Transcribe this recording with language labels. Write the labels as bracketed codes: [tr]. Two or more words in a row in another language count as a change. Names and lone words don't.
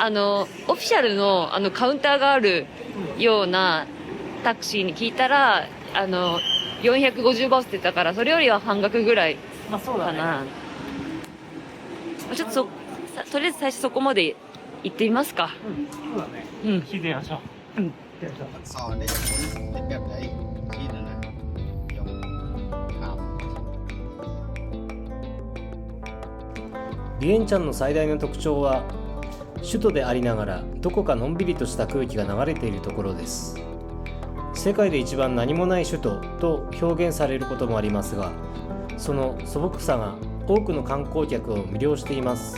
[ja] オフィシャルのカウンターがあるようなタクシーに聞いたら、450バーツって言ったから、それよりは半額ぐらいまあそうだね。かな。まあちょっととりあえず最初そこまで行ってみますか。そうだね。うん。聞いてみましょう。うん。行ってみましょう。 [th] สอนเนี่ยเป็นแบบไหนที่นั่นนะยองถาม [ja] ビエンチャンの最大の特徴は、首都でありながらどこかのんびりとした空気が流れているところです。世界で一番何もない首都と表現されることもありますが、その素朴さが多くの観光客を魅了しています。